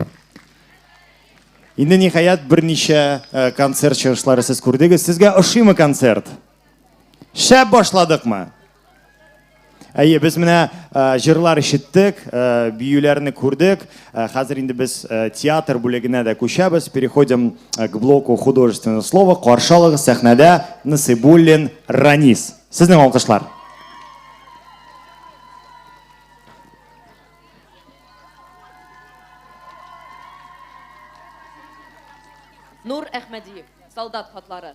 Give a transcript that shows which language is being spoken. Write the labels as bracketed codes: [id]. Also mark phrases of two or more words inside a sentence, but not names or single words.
[tt] Инде ниһаят берничә концерт чыгышлары сез күрдегез. Сезгә ошыймы концерт? Шәп башладыкмы? Әйе, без менә җырлар ишеттек, биюләрне күрдек. Хәзер инде без театр бүлегенә дә күчәбез. [ru] Переходим к блоку художественного слова. [tt] Каршы алыгыз сәхнәдә Насыйбуллин Ранис. Сезнең алкышлар. Нур Әхмәдиев, солдат хатлары.